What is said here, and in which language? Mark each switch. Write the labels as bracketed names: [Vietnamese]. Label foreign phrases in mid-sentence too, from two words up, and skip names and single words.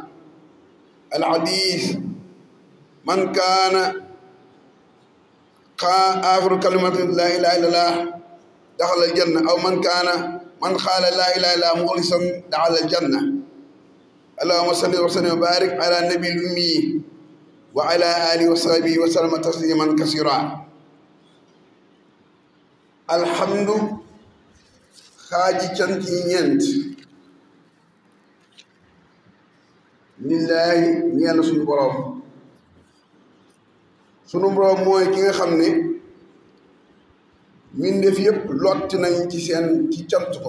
[Arabic] الحديث: من كان آخر كلمة لا إله إلا الله دخل الجنة، أو من قال لا إله إلا الله مخلصا دخل الجنة. اللهم صل وسلم وبارك على النبي الأمي وعلى آله وصحبه وسلم تسليما كثيرا. [Wolof] الحمد xaaji cant yi ñeent lillaahi ñeel suñu boroom. sunu boroom mooy ki nga xam ne mbindeef yëpp lott nañ ci cant ko.